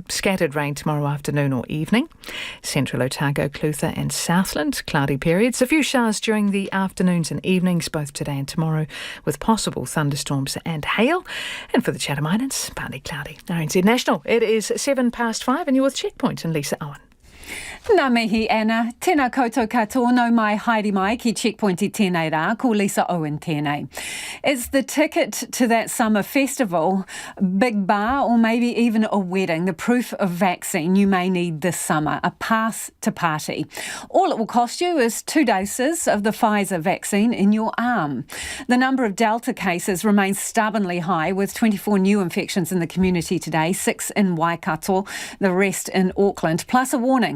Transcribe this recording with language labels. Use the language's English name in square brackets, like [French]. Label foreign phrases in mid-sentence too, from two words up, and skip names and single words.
[English] Scattered rain tomorrow afternoon or evening. Central Otago, Clutha and Southland, cloudy periods. A few showers during the afternoons and evenings, both today and tomorrow, with possible thunderstorms and hail. And for the Chatham Islands, partly cloudy. RNZ National, it is 5:07 and you're with Checkpoint and Lisa Owen. [Māori] Nā mihi, Anna. Tēnā koutou katoa, no mai haere mai ki Checkpoint I tēnei rā, ko Lisa Owen tēnei. [English] Is the ticket to that summer festival, big bar or maybe even a wedding, the proof of vaccine you may need this summer, a pass to party? All it will cost you is 2 doses of the Pfizer vaccine in your arm. The number of Delta cases remains stubbornly high, with 24 new infections in the community today, 6 in Waikato, the rest in Auckland, plus a warning.